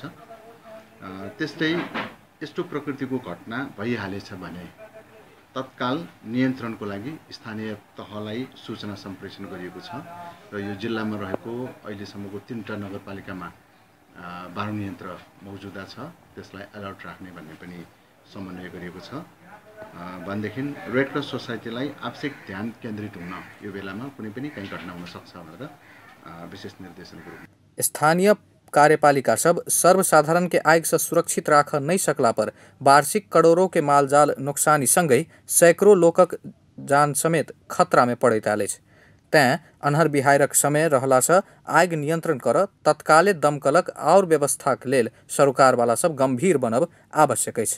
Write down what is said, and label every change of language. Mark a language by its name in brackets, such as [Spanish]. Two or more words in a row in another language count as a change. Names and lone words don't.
[Nepali] त्यस्तै यस्तो प्रकृतिको घटना भइहालेछ भने तत्काल नियन्त्रणको लागि स्थानीय तहलाई सूचना सम्प्रेषण गरिएको छ र यो जिल्लामा रहेको अहिलेसम्मको 3टा नगरपालिकामा वारुण यन्त्र मौजुदा छ, त्यसलाई अलर्ट राख्ने भन्ने पनि समन्वय गरिएको छ। भनेदेखि रेड क्रस सोसाइटीलाई आवश्यक ध्यान केन्द्रित हुन यो बेलामा कुनै पनि कहीँ घटना हुन सक्छ भनेर विशेष निर्देशन गरौँ। [Maithili] स्थानीय कार्यपालिका सब सर्वसाधारण के आग से सुरक्षित राख नहीं सकला पर वार्षिक करोड़ों के मालजाल नुकसानी संगै सैकड़ों लोकक जान समेत खतरा में पड़ैत आयल अछि। तैं अन्हर बिहारक समय रहला से आग नियंत्रण कर तत्काले दमकलक और व्यवस्थाक लेल सरकारवाला सब गंभीर बनब आवश्यक अछि।